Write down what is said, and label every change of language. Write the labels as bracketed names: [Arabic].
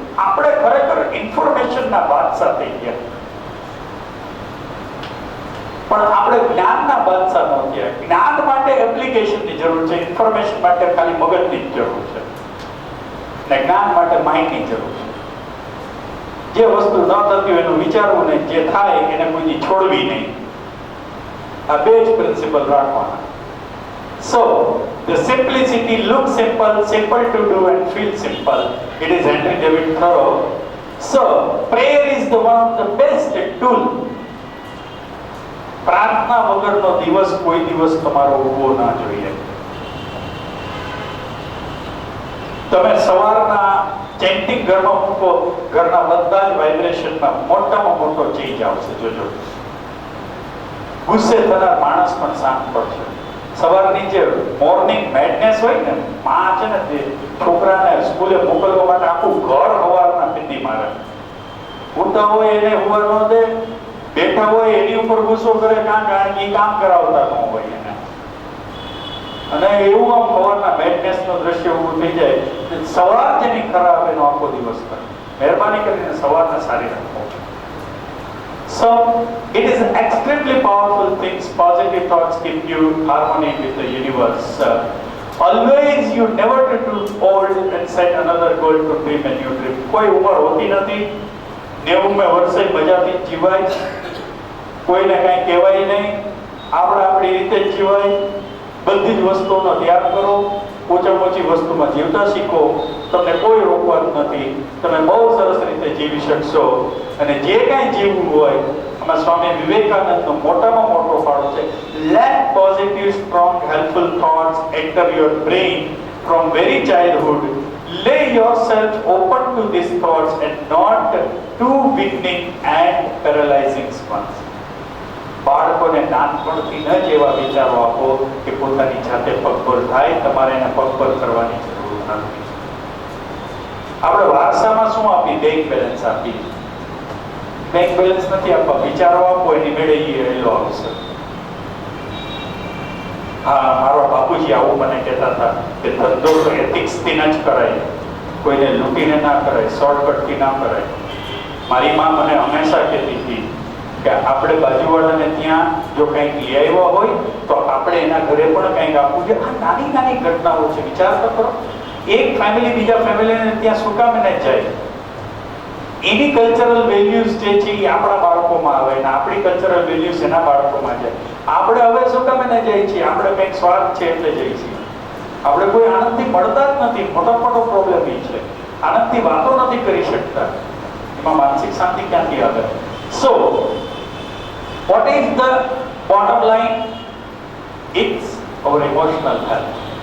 [Gujarati] આપણે ખરેખર ઇન્ફોર્મેશનના બાદશાહ થઈ ગયા, પણ આપણે જ્ઞાનના બાદશાહ ન થયા. જ્ઞાન માટે એપ્લિકેશનની જરૂર છે, ઇન્ફોર્મેશન માટે ખાલી મગજની જ જરૂર છે, ને જ્ઞાન માટે માઇન્ડની જરૂર છે. જે વસ્તુ ન થતી હોય એનું વિચારવું નહીં, જે થાય એને કોઈની છોડવી નહીં. આ બે જ પ્રિન્સિપલ રાખવાના. [English] So, the simplicity looks simple, simple to do and feel simple. It is Henry David Thoreau. So, prayer is the one of the best tool. [Gujarati] પ્રાર્થના વગરનો દિવસ કોઈ દિવસ તમારો ઊભો ના જોઈએ. તમે સવારના ચેન્ટિંગ ઘરમાં મૂકો, ઘરના બધા જ વાઇબ્રેશનમાં મોટામાં મોટો ચેન્જ આવશે. જોજો, ગુસ્સે થનાર માણસ પણ શાંત પડશે. સવારની જે મોર્નિંગ મેડનેસ હોય ને, માં છે ને તે છોકરાને સ્કૂલે મોકલવા માટે આખું ઘર સવારના પીંડી મારે. ઉઠતા હોય એને હુવા ન દે, બેઠા હોય એની ઉપર ગુસ્સો કરે, કારણ કે કામ કરાવતા ન હોય એને. અને એવું આમ સવારના મેડનેસનો દ્રશ્ય ઊભું થઈ જાય. સવાર જેની ખરાબ એનો આખો દિવસ કરે. મહેરબાની કરીને સવારને સારી રાખો. [English] So, it is extremely powerful things. Positive thoughts keep you harmony with the universe. Always you never to do old and set another goal to dream a new dream. [Gujarati] કોઈ ઉંમર હોતી નથી. 90 વર્ષે મજાથી જીવાય, કોઈને કાંઈ કહેવાય નહીં, આપણે આપણી રીતે જ જીવાય. બધી જ વસ્તુઓનો ત્યાગ કરો, ઓછામાં ઓછી વસ્તુમાં જીવતા શીખો. તમને કોઈ રોકવાનું નથી, તમે બહુ સરસ રીતે જીવી શકશો. અને જે કાંઈ જીવવું હોય આમાં સ્વામી વિવેકાનંદનો મોટામાં મોટો ફાળો છે. [English] Let positive, strong, helpful thoughts enter your brain from very childhood. Lay yourself open to these thoughts and not too weakening and paralyzing ones. [Gujarati] બાળકોને નાનપણથી ન જ એવા વિચારો આપો કે પોતાની જાતે પગભર થાય. તમારે એને પગભર કરવાની જરૂર નથી. આપણે વારસામાં શું આપી? બેંક બેલેન્સ આપી. બેંક બેલેન્સ નથી આપવા, વિચારો આપો, એની મેળે એલો આવશે. હા, મારા બાપુજી આવું મને કહેતા હતા કે ધંધો તો એથિક્સથી ન જ કરાય, કોઈને લૂંટીને ના કરાય, શોર્ટકટથી ના કરાય. મારી માં મને હંમેશા કહેતી હતી કે આપણે બાજુવાળાને ત્યાં જો કંઈક લઈ આવ્યા હોય તો આપણે એના ઘરે પણ કંઈક આપવું જોઈએ. આ નાની નાની ઘટનાઓ છે, વિચાર તો કરો. એક ફેમિલી બીજા ફેમિલીને ત્યાં શું કામ એને જાય? એની કલ્ચરલ વેલ્યુઝ જે છે એ આપણા બાળકોમાં આવે ને આપણી કલ્ચરલ વેલ્યુઝ એના બાળકોમાં જાય. આપણે હવે શું કામ એને જઈએ છીએ? આપણે કંઈક સ્વાર્થ છે એટલે જઈએ છીએ. આપણે કોઈ આનંદથી મળતા જ નથી. મોટો પ્રોબ્લેમ એ છે, આનંદથી વાતો નથી કરી શકતા. એમાં માનસિક શાંતિ ક્યાંથી આવે? [English] So, what is the bottom line? It's our emotional health.